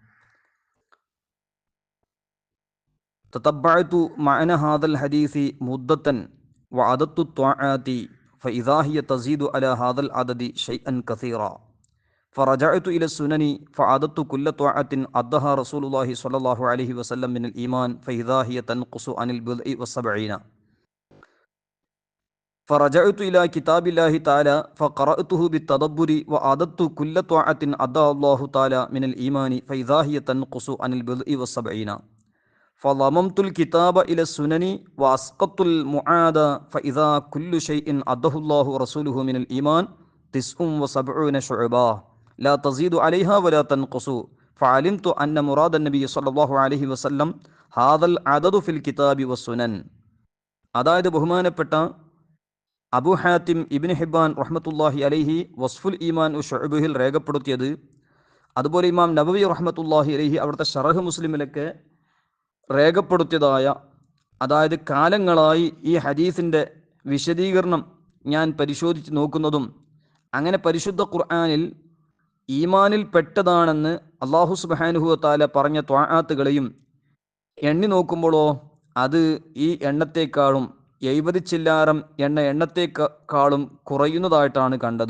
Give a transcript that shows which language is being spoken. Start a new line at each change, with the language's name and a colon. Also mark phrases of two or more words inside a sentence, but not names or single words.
Arabic: تتبعت معنى هذا الحديث مدة وعددت الطاعات فإذا هي تزيد على هذا العدد شيئا كثيرا فرجعت إلى السنن فعددت كل طاعة عدها رسول الله صلى الله عليه وسلم من الإيمان فإذا هي تنقص عن البضع والسبعين فرجعت إلى كتاب الله تعالى فقرأته بالتدبر وعددت كل طاعة أدى الله تعالى من الإيمان فإذا هي تنقص عن البضع والسبعين فضممت الكتاب إلى السنن وأسقطت المعاد فإذا كل شيء أداه الله ورسوله من الإيمان 79 شعبة لا تزيد عليها ولا تنقص فعلمت أن مراد النبي صلى الله عليه وسلم هذا العدد في الكتاب والسنن.
Malayalam: അതായത് ബഹുമാനപ്പെട്ട അബൂ ഹാത്തിം ഇബ്നു ഹിബ്ബാൻ
Arabic: رحمة الله عليه وصف الإيمان
Malayalam: ശുഅബിൽ രേഖപ്പെടുത്തിയത്, അതുപോലെ ഇമാം നബവി
Arabic: رحمة الله عليه
Malayalam: അവിടുത്തെ ശറഹ് മുസ്ലിമിലൊക്കെ രേഖപ്പെടുത്തിയതായ, അതായത് കാലങ്ങളായി ഈ ഹദീസിൻ്റെ വിശദീകരണം ഞാൻ പരിശോധിച്ച് നോക്കുന്നതും, അങ്ങനെ പരിശുദ്ധ ഖുർആനിൽ ഈമാനിൽ പെട്ടതാണെന്ന് അല്ലാഹു
Arabic: سبحانه وتعالى
Malayalam: പറഞ്ഞ ത്വാആത്തുകളെയും എണ്ണി നോക്കുമ്പോഴോ അത് ഈ എണ്ണത്തേക്കാളും 70 ചില്ലാരം എണ്ണത്തേക്കാളും കുറയുന്നതായിട്ടാണ് കണ്ടത്.